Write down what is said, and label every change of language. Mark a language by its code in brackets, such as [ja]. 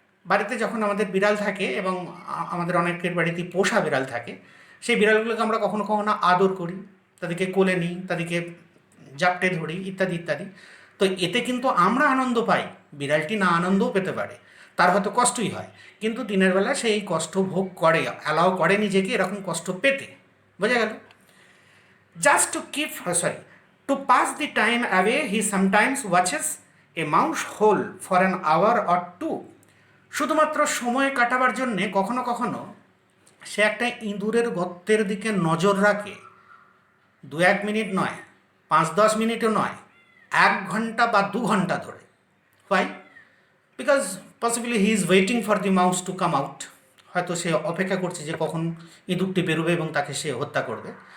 [bn] বাড়িতে যখন আমাদের বিড়াল থাকে, এবং আমাদের অনেকের বাড়িতে পোষা বিড়াল থাকে, সেই বিড়ালগুলোকে আমরা কখনো কখনো আদর করি, তাদেরকে কোলে নিই, তাদেরকে জাপটে ধরি, ইত্যাদি ইত্যাদি। তো এতে কিন্তু আমরা আনন্দ পাই, বিড়ালটি না আনন্দও পেতে পারে, তার হয়তো কষ্টই হয়, কিন্তু দিনের বেলা সেই কষ্ট ভোগ করে, অ্যালাউ করে নিজেকে এরকম কষ্ট পেতে। বোঝা গেল? [en] Just to keep To pass the time away, he sometimes watches a mouse hole for an hour or two. [bn] শুধুমাত্র সময় কাটাবার জন্যে কখনো কখনো সে একটা ইঁদুরের গর্তের দিকে নজর রাখে, 2-1 মিনিট নয়, 5-10 মিনিটও নয়, 1 ঘন্টা বা 2 ঘন্টা ধরে। Why? [en] Because possibly he is waiting for the mouse to come out. [bn] হয়তো সে অপেক্ষা করছে যে কখন ইঁদুরটি বেরোবে এবং তাকে সে হত্যা করবে।